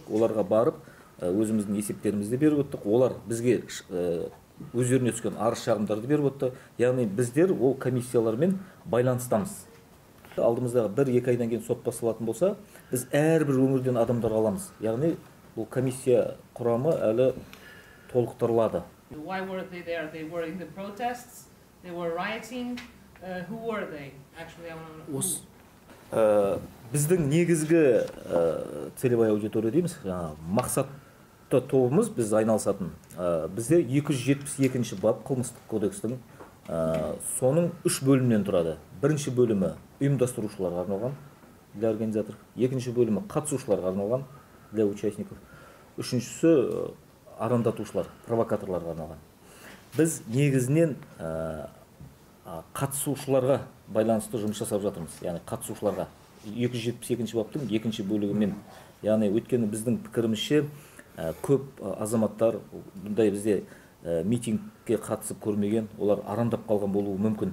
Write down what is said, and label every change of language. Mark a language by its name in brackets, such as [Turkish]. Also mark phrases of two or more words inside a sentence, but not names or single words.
[Kazakh] Оларға барып өзіміздің есептерімізді беріп өттік. Олар бізге өздеріне түскен арыз шағымдарды беріп өтті. Яғни біздер ол комиссиялармен байланыстамыз. Алдымыздағы 1-2 айдан кейін сот басталатын болса, біз әрбір өңірден адамдар аламыз. Яғни бұл комиссия құрамы әлі толықтырылады. [English] Why were they there? They were in the protests, they were rioting. Who were they? Actually, I want to know. [Kazakh] Біздің негізгі [Russian] целевая аудитория [Kazakh] дейміз, мақсатты тобымыз біз айналысатын. Бізде 272-ші бап қылмыстық кодекстің соның 3 бөлімнен тұрады. Бірінші бөлімі ұйымдастырушыларға арналған [Russian] для организатор, [Kazakh] екінші бөлімі қатысушыларға арналған [Russian] для участников, [Kazakh] үшіншісі арандатушылар, провокаторларға арналған. Біз негізінен қатысушыларға байланысты жұмыс жасап жатырмыз. Яғни қатысушыларға 272-ші баптың екінші бөлігімен. Яғни өткені біздің пікірімізше көп азаматтар бұндай бізде митингке қатысып көрмеген, олар арандап қалған болуы мүмкін.